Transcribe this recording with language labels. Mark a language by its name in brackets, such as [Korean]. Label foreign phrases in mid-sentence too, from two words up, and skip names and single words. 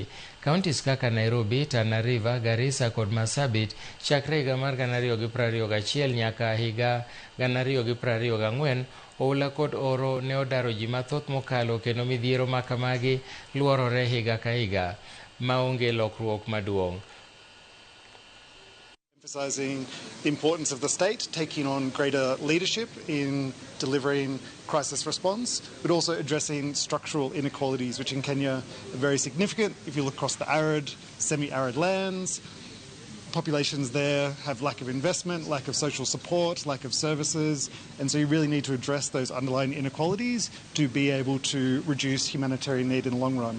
[Luo (Kenya and Tanzania)] Counties kaka Nairobi, Tana River, Garissa kod Marsabit chakre higa mar 2021 nyaka higa 2024 oula kod oro ne odaro ji mathoth mokalo kendo midhiero makamagi luorore higa ka higa maonge lokruok maduong'. [English] Emphasising the importance of the state taking on greater leadership in delivering crisis response, but also addressing structural inequalities, which in Kenya are very significant. If you look across the arid, semi-arid lands, populations there have lack of investment, lack of social support, lack of services, and so you really need to address those underlying inequalities to be able to reduce humanitarian need in the long run.